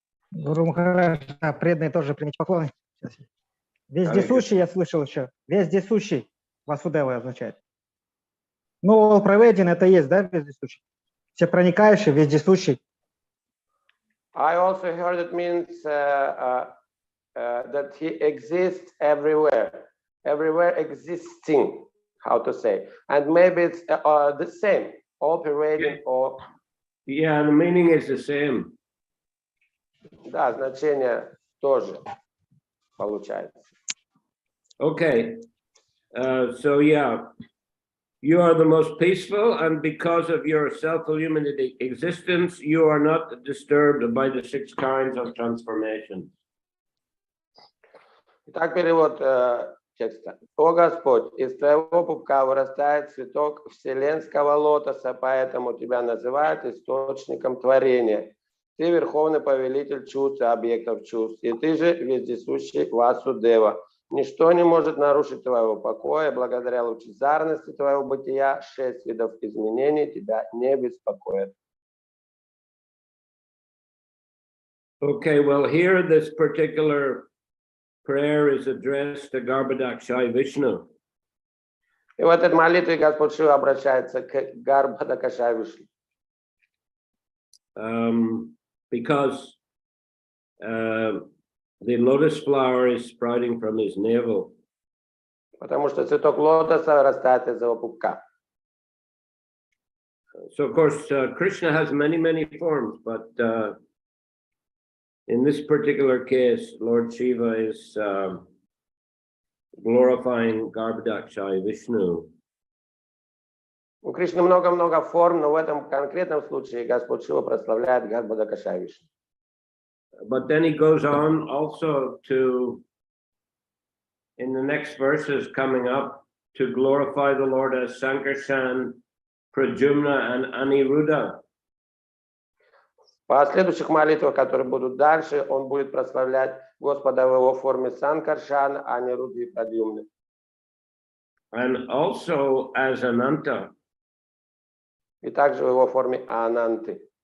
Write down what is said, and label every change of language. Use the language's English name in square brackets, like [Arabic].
[Russian] Гуру Махарадж, преданные тоже примите поклоны. Вездесущий я слышал еще. Вездесущий Васудева означает. Ну, проведен это есть, да, вездесущий? Всепроникающий, вездесущий. [English] I also heard it means that he exists everywhere. Everywhere existing, how to say. And maybe it's the same. All pervading or... Yeah, the meaning is the same. [Russian] Да, значение тоже получается. [English] Okay, so yeah, you are the most peaceful, and because of your self-illuminated existence, you are not disturbed by the 6 kinds of transformation. [Russian] Итак, перевод текста. О Господь, из твоего пупка вырастает цветок вселенского лотоса, поэтому тебя называют источником творения. Ты верховный повелитель чувств и объектов чувств, и ты же вездесущий Васудева. Ничто не может нарушить твоего покоя, благодаря лучезарности твоего бытия 6 видов изменений тебя не беспокоят. [English] Okay, well, here this particular prayer is addressed to Garbhodakshai Vishnu. [Russian] И в этой молитве Господь Шива обращается к Гарбхадакашай Вишну. [English] Because the lotus flower is sprouting from his navel. [Russian] Потому что цветок лотоса растает из его пупка. [English] So, of course, Krishna has many forms, but in this particular case, Lord Shiva is glorifying Garbhodakshai Vishnu. [Russian] У Кришны много-много форм, но в этом конкретном случае Господь Шива прославляет Гарбхадакашай Вишну. [English] But then he goes on also to, in the next verses coming up, to glorify the Lord as Sankarshan, Pradyumna, and Aniruddha. [Russian] В последующих молитвах, которые будут дальше, он будет прославлять Господа в его форме Санкаршана, Анирудды и Прадьюмны. [English] And also as Ananta. [Russian] И также в его форме Ананты.